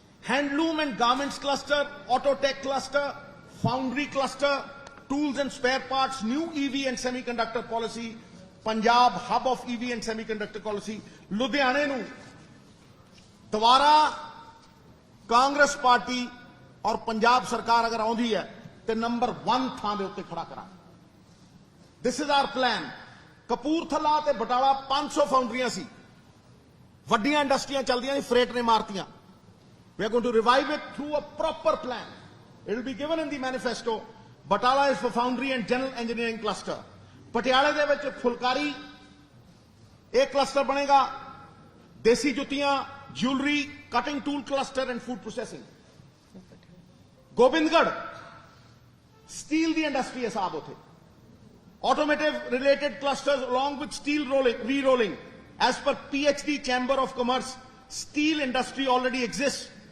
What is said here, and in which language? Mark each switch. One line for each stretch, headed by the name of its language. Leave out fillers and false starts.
Punjabi: Handloom and garments cluster, ਆਟੋਟੈਕ cluster, foundry cluster,
English: tools and spare parts, new EV and semiconductor policy,
Punjabi: Punjab hub of EV and semiconductor policy, ਲੁਧਿਆਣੇ ਨੂੰ ਦੁਬਾਰਾ Congress party ਔਰ ਪੰਜਾਬ ਸਰਕਾਰ ਅਗਰ ਆਉਂਦੀ ਹੈ ਤੇ ਨੰਬਰ 1 ਥਾਂ ਦੇ ਉੱਤੇ ਖੜਾ ਕਰਾਂ।
English: This is our plan.
Punjabi: Kapurthala ਤੇ ਬਟਾਲਾ 500 ਫਾਊਂਡਰੀਆਂ ਸੀ, ਵੱਡੀਆਂ ਇੰਡਸਟਰੀਆਂ ਚੱਲਦੀਆਂ ਸੀ, ਫਰੇਟ ਨੇ ਮਾਰਤੀਆਂ।
English: We are going to revive it through a proper plan. It will be given in the manifesto. Batala is for foundry and general engineering cluster.
Punjabi: ਪਟਿਆਲੇ ਦੇ ਵਿੱਚ ਫੁਲਕਾਰੀ एक cluster ਬਣੇਗਾ, ਦੇਸੀ ਜੁੱਤੀਆਂ,
English: jewelry, cutting tool cluster and food processing.
Punjabi: Gobindgarh steel ਦੀ industry ਹੈ ਸਾਹਿਬ ਉੱਥੇ।
English: Automotive related clusters along with steel re-rolling. As per PhD Chamber of Commerce, steel industry already exists.